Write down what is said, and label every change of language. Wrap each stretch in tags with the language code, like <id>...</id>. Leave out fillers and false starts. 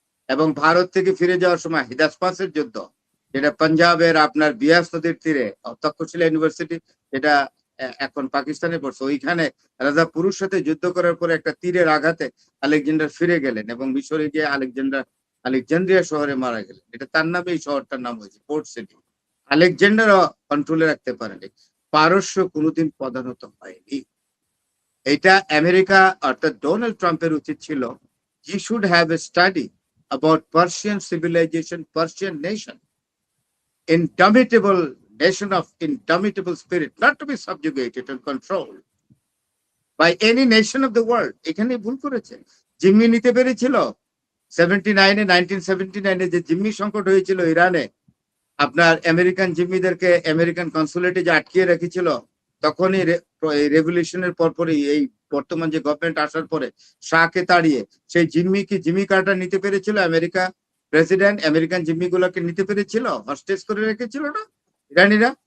<bn>এবং ভারত থেকে ফিরে যাওয়ার সময় হিদাসপাসের যুদ্ধ, যেটা পাঞ্জাবের আপনার বিয়াস নদীর তীরে, তক্ষশিলা ইউনিভার্সিটি, যেটা এখন পাকিস্তানে পড়ছে, ওইখানে রাজা পুরুষ সাথে যুদ্ধ করার পরে একটা তীরের আঘাতে আলেকজান্ডার ফিরে গেলেন এবং মিশরে গিয়ে আলেকজান্দ্রিয়া শহরে মারা গেলেন। এটা তার নামে এই শহরটার নাম হয়েছে, পোর্ট সিটি। আলেকজান্ডার কন্ট্রোলে রাখতে পারেনি, পারস্য কোনোদিন প্রধানত হয়নি। এটা আমেরিকা অর্থাৎ ডোনাল্ড ট্রাম্পের উচিত ছিল,</bn> <en>He should have a study about Persian civilization, Persian nation, indomitable nation of indomitable spirit, not to be subjugated and controlled by any nation of the world.</en> <bn>এখানে ভুল করেছে। জিম্মি নিতে পেরেছিল 1979 যে জিম্মি সংকট হয়েছিল ইরানে, আপনার আমেরিকান জিম্মিদেরকে আমেরিকান কনসুলেটে যে আটকিয়ে রেখেছিল, তখনই রেভলিউশনের পরপরই এই বর্তমান যে গভর্নমেন্ট আসার পরে শাহকে তাড়িয়ে সেই জিম্মি কার্টার নিতে পেরেছিল আমেরিকা প্রেসিডেন্ট, আমেরিকান জিম্মি গুলোকে নিতে পেরেছিল, হস্টেজ করে রেখেছিল না ইরানিরা?</bn>